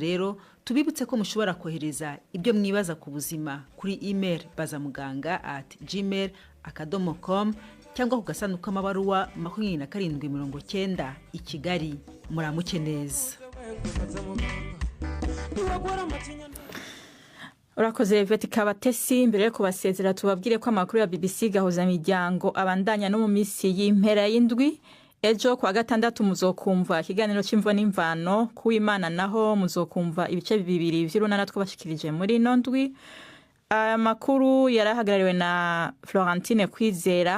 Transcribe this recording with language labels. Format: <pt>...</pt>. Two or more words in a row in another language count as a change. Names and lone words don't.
<rw>Rero tubibutse ko mushobora kohereza ibyo mwibaza ku buzima kuri email bazamuganga@gmail.com cyangwa ku gasanduku k'amabaruwa 2790 i Kigali. Muramuke neza. Urakoze Vetika Batesi.</rw> <rn>Mbere yo kubasezera tubabwire ko amakuru ya BBC gahuza miryango abandanya no mu misi y'impera y'indwi. Ejo kwa gatandatu muzokumva ikiganiro cy'imvo n'imvano, ku Imana naho muzokumva ibice bibiri vy'urunana twabashikirije muri nondwi.</rn> <rw>aya makuru yarahagarariwe na Florentine Kwizera.</rw>